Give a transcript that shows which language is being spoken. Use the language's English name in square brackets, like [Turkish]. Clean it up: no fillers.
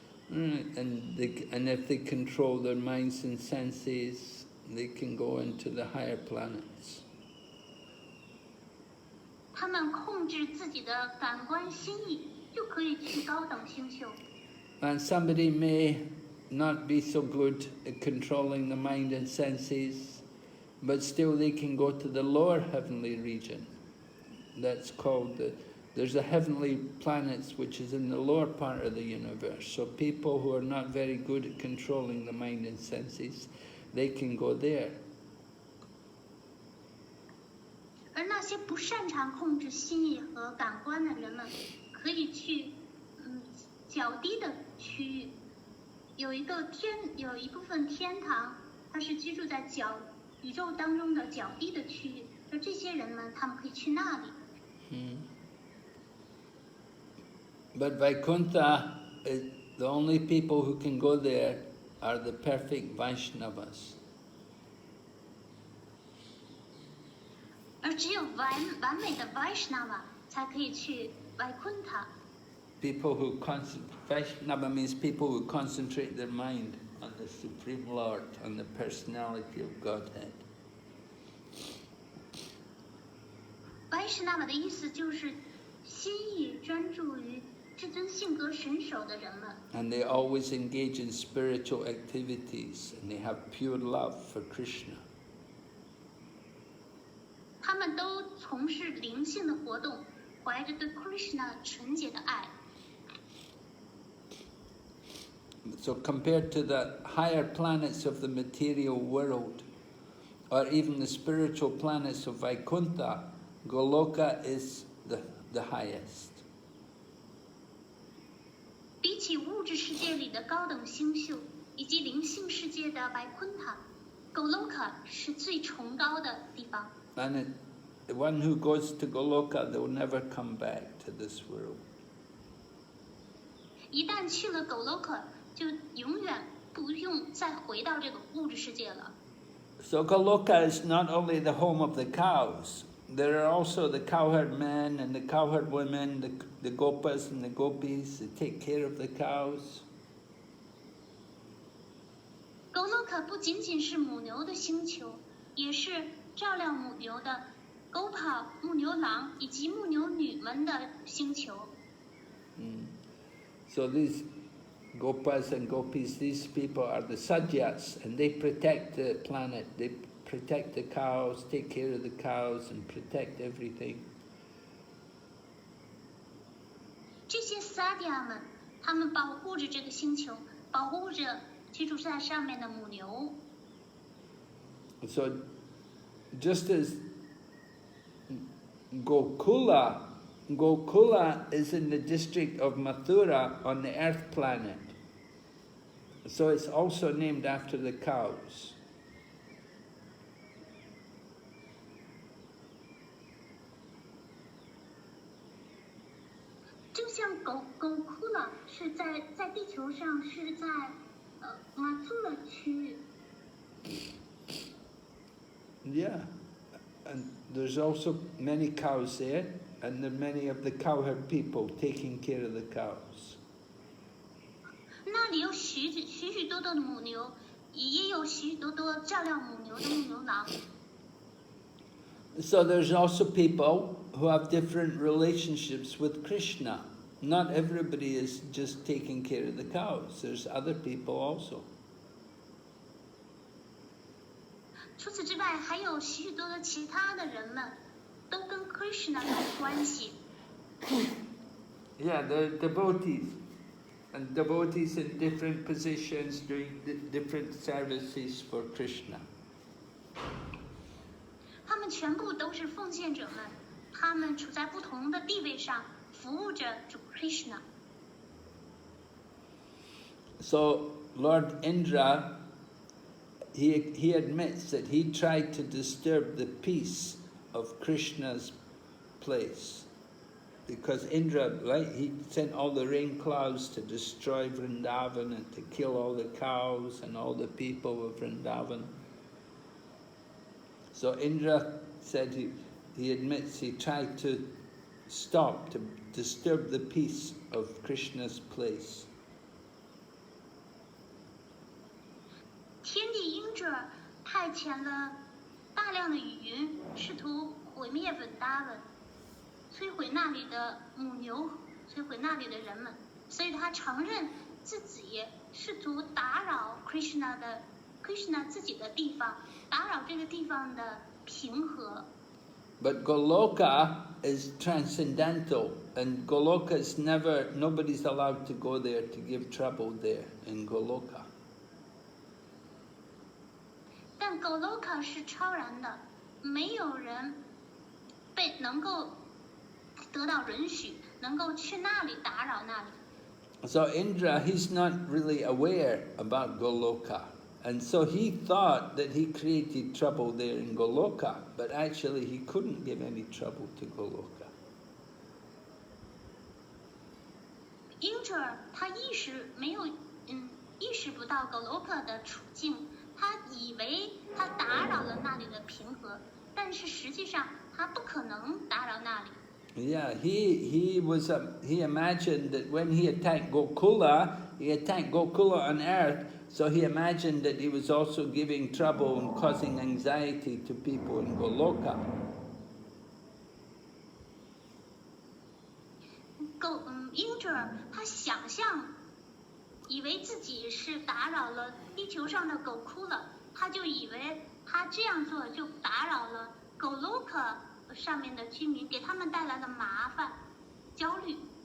[English] And if they control their minds and senses, they can go into the higher planets. [Chinese] 他们控制自己的感官心意，就可以去高等星球。 [English] And somebody may not be so good at controlling the mind and senses, but still they can go to the lower heavenly region. That's called there's a heavenly planets which is in the lower part of the universe. So people who are not very good at controlling the mind and senses, they can go there. [Chinese] 而那些不擅长控制心意和感官的人们，可以去较低的区域，有一部分天堂，它是居住在宇宙当中的较低的区域，而这些人们，他们可以去那里。 [English] But Vaikuntha, the only people who can go there are the perfect Vaishnavas. [Chinese] 而只有完美的 Vaishnava 才可以去 Vaikuntha。 [English] People who Vaishnava means people who concentrate their mind on the Supreme Lord, on the personality of Godhead. [Chinese] Vaishnava 的意思就是心意专注于至尊性格神手的人们。 [English] And they always engage in spiritual activities, and they have pure love for Krishna. [Chinese] 他们都从事灵性的活动，怀着对 Krishna 纯洁的爱。 [English] So compared to the higher planets of the material world, or even the spiritual planets of Vaikuntha, Goloka is the highest. [Chinese] 比起物质世界里的高等星宿以及灵性世界的 Vaikuntha，Goloka 是最崇高的地方。 [English] And the one who goes to Goloka, they will never come back to this world. [Chinese] 一旦去了 Goloka， 就永远不用再回到这个物质世界了。 [English] So Goloka is not only the home of the cows, there are also the cowherd men and the cowherd women, the gopas and the gopis that take care of the cows. [Chinese] Goloka 不仅仅是母牛的星球，也是照料母牛的 Gopa 牧牛郎以及牧牛女们的星球。 [English] So these gopas and gopis, these people are the sadyas, and they protect the planet. They protect the cows, take care of the cows, and protect everything. [Chinese] 这些 Sadhya 们，他们保护着这个星球，保护着居住在上面的母牛。 [English] So just as Gokula is in the district of Mathura on the earth planet. So it's also named after the cows. [Chinese] 就像狗哭了，是在地球上是在马祖勒区域。 [English] Yeah, and there's also many cows there, and there are many of the cowherd people taking care of the cows. [Chinese] 那里有许许多多的母牛，也有许许多多照料母牛的牧牛郎。 [English] So there's also people who have different relationships with Krishna. Not everybody is just taking care of the cows. There's other people also. [Chinese] 除此之外，还有许许多多其他的人们，都跟 Krishna 有关系。 [English] Yeah, they're devotees. And devotees in different positions doing different services for Krishna. [Chinese] 他们全部都是奉献者们，他们处在不同的地位上，服务着主 Krishna。 [English] So Lord Indra, he admits that he tried to disturb the peace of Krishna's place. Because Indra, right, he sent all the rain clouds to destroy Vrindavan and to kill all the cows and all the people of Vrindavan. So Indra said he admits he tried to stop, to disturb the peace of Krishna's place. [Chinese] 天帝因着派遣了大量的雨云，试图毁灭文达文，摧毁那里的母牛，摧毁那里的人们，所以他承认自己试图打扰 Krishna 自己的地方，打扰这个地方的平和。 [English] But Goloka is transcendental, and Goloka is nobody's allowed to go there to give trouble there in Goloka. [Chinese] 但 Goloka 是超然的，没有人能够得到允许，能够去那里打扰那里。 [English] So Indra, he's not really aware about Goloka. And so he thought that he created trouble there in Goloka, but actually he couldn't give any trouble to Goloka. [Chinese] 因着他意识不到 Goloka 的处境，他以为他打扰了那里的平和，但是实际上他不可能打扰那里。 [English] Yeah, he imagined that when he attacked Gokula on earth, so he imagined that he was also giving trouble and causing anxiety to people in Goloka. [Chinese] 因着他想象，以为自己是打扰了地球上的狗哭了，他就以为他这样做就打扰了 Goloka 上面的居民，给他们带来了麻烦、焦虑。